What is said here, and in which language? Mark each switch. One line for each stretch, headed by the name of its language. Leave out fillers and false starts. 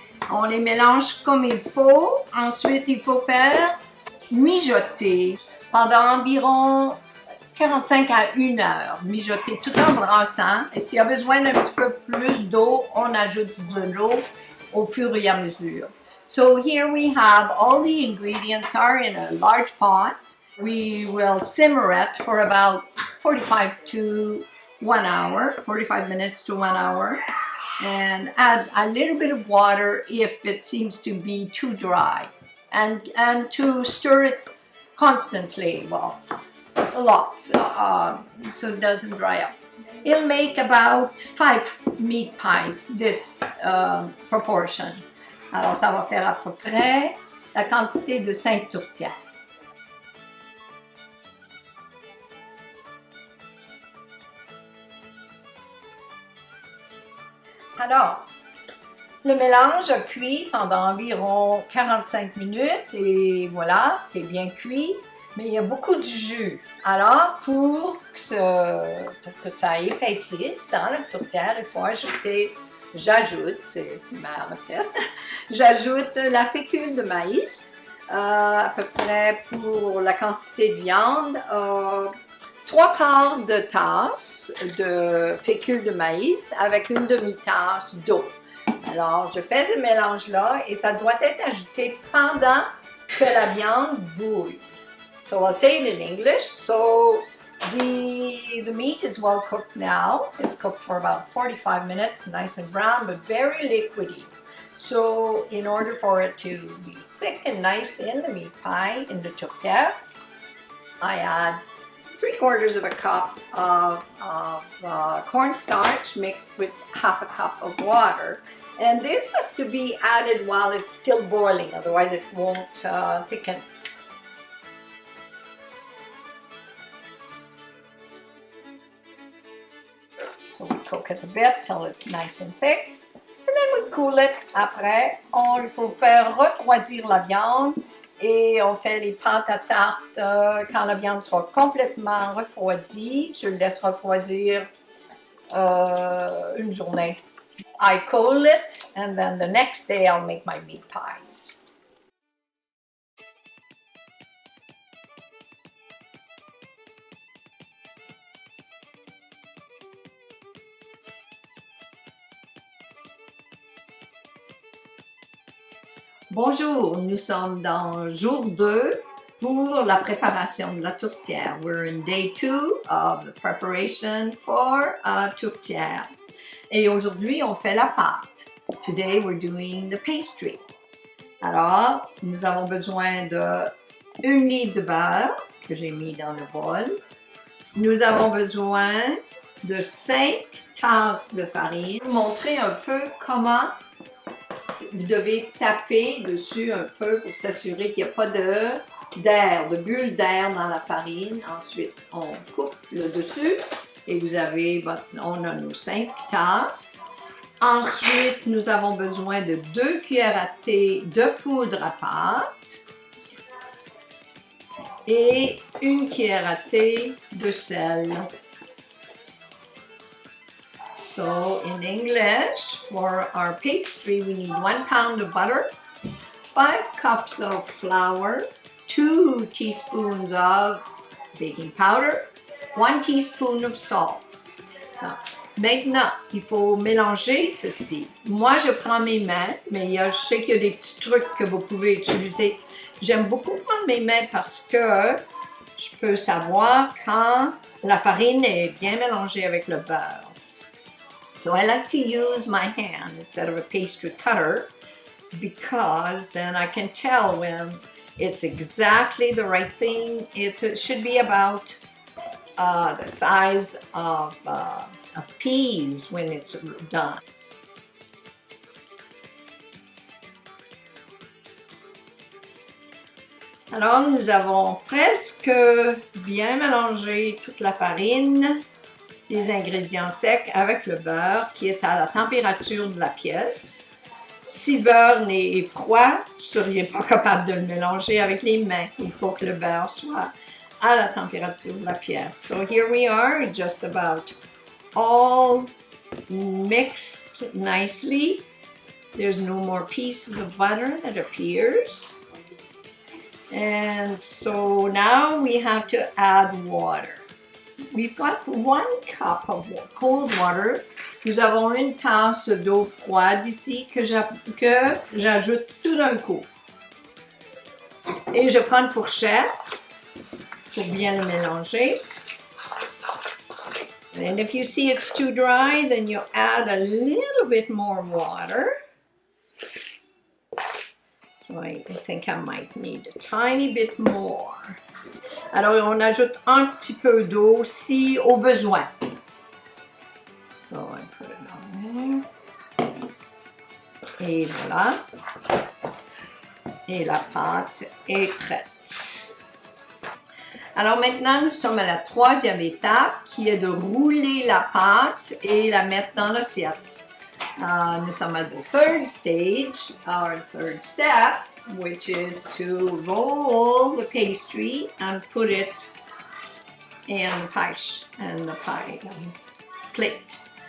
French: On les mélange comme il faut. Ensuite, il faut faire mijoter pendant environ 45 à 1 heure, mijoter tout en brassant. Et s'il y a besoin d'un petit peu plus d'eau, on ajoute de l'eau au fur et à mesure.
English: So here we have all the ingredients are in a large pot. We will simmer it for about 45 to 1 hour, 45 minutes to 1 hour, and add a little bit of water if it seems to be too dry, and to stir it constantly, well, a lot, so it doesn't dry up. It'll make about 5 meat pies, this proportion.
French: Alors ça va faire à peu près la quantité de 5 tourtières. Alors, le mélange a cuit pendant environ 45 minutes et voilà, c'est bien cuit, mais il y a beaucoup de jus. Alors, pour que ça épaississe dans la tourtière, il faut ajouter, c'est ma recette, j'ajoute la fécule de maïs, à peu près pour la quantité de viande, 3/4 de tasse de fécule de maïs avec une demi-tasse d'eau. Alors, je fais ce mélange-là et ça doit être ajouté pendant que la viande bouille.
English: So I'll say it in English. So the meat is well cooked now. It's cooked for about 45 minutes, nice and brown, but very liquidy. So in order for it to be thick and nice in the meat pie, in the tourtière, I add 3/4 of a cup of cornstarch mixed with 1/2 cup of water. And this has to be added while it's still boiling, otherwise it won't thicken. So we cook it a bit till it's nice and thick. And then we cool it
French: après. Il faut faire refroidir la viande et on fait les pâtes à tarte quand la viande sera complètement refroidie. Je le laisse refroidir une journée.
English: I cool it and then the next day I'll make my meat pies.
French: Bonjour, nous sommes dans jour 2 pour la préparation de la tourtière.
English: We're in day 2 of the preparation for a tourtière.
French: Et aujourd'hui, on fait la pâte.
English: Today, we're doing the pastry.
French: Alors, nous avons besoin de 1 livre de beurre que j'ai mis dans le bol. Nous avons besoin de 5 tasses de farine. Je vais vous montrer un peu comment vous devez taper dessus un peu pour s'assurer qu'il n'y a pas de bulles d'air dans la farine. Ensuite, on coupe le dessus et on a nos 5 tasses. Ensuite, nous avons besoin de 2 cuillères à thé de poudre à pâte et 1 cuillère à thé de sel.
English: So in English, for our pastry, we need 1 pound of butter, 5 cups of flour, 2 teaspoons of baking powder, 1 teaspoon of salt.
French: Maintenant, il faut mélanger ceci. Moi, je prends mes mains, mais je sais qu'il y a des petits trucs que vous pouvez utiliser. J'aime beaucoup prendre mes mains parce que je peux savoir quand la farine est bien mélangée avec le beurre.
English: So I like to use my hand instead of a pastry cutter because then I can tell when it's exactly the right thing. It should be about the size of peas when it's done.
French: Alors, nous avons presque bien mélangé toute la farine, les ingrédients secs avec le beurre qui est à la température de la pièce. Si le beurre est froid, vous ne seriez pas capable de le mélanger avec les mains. Il faut que le beurre soit à la température de la pièce.
English: So here we are, just about all mixed nicely. There's no more pieces of butter that appears. And so now we have to add water. We've got 1 cup of cold water.
French: Nous avons 1 tasse d'eau froide ici que j'ajoute tout d'un coup. Et je prends une fourchette pour bien le mélanger.
English: And if you see it's too dry, then you add a little bit more water. So I think I might need a tiny bit more.
French: Alors, on ajoute un petit peu d'eau si au besoin.
English: So I put it on there.
French: Et voilà. Et la pâte est prête. Alors maintenant, nous sommes à la 3e étape qui est de rouler la pâte et la mettre dans l'assiette. Nous sommes
English: at the 3rd stage, our 3rd step, which is to roll the pastry and put it in the pie plate.